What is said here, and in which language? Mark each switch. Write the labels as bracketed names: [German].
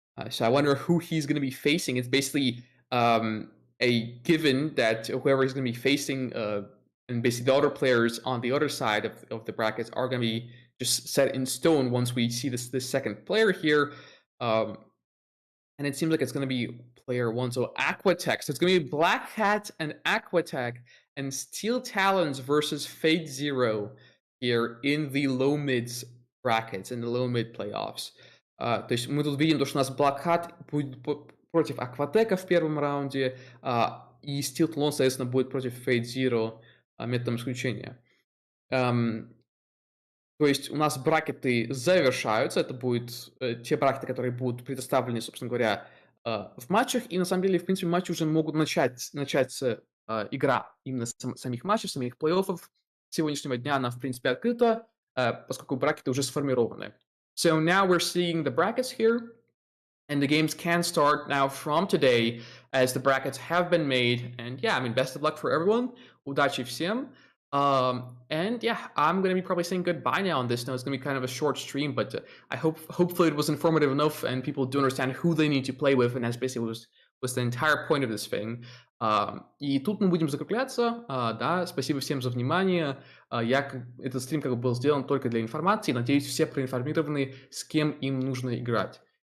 [English] So I wonder who he's going to be facing. It's basically a given that whoever he's going to be facing, and basically the other players on the other side of the brackets are going to be just set in stone once we see this second player here. And it seems like it's going to be player one. So Aquatech. So it's going to be Black Cat and Aquatech and Steel Talons versus Fate Zero here in the low mids brackets, in the low mid playoffs. [Russian] То есть мы тут видим, что у нас Black Hat будет против Aquatech в первом раунде, и Steel Talon, соответственно, будет против Fate Zero методом исключения. То есть у нас бракеты завершаются, это будут те бракеты, которые будут предоставлены, собственно говоря, в матчах, и на самом деле, в принципе, матчи уже могут начаться игра именно самих матчей, самих плей-оффов. С сегодняшнего дня она, в принципе, открыта, поскольку бракеты уже сформированы. [English] So now we're seeing the brackets here, and the games can start now from today, as the brackets have been made. And yeah, I mean, best of luck for everyone. [Russian] Удачи всем. [English] And yeah, I'm going to be probably saying goodbye now on this. Now it's going to be kind of a short stream, but I hopefully it was informative enough and people do understand who they need to play with, and that's basically was the entire point of this thing. [Russian] И тут мы будем закругляться. Да, спасибо всем за внимание. Этот стрим как бы был сделан только для информации. Надеюсь, все проинформированы, с кем им нужно играть.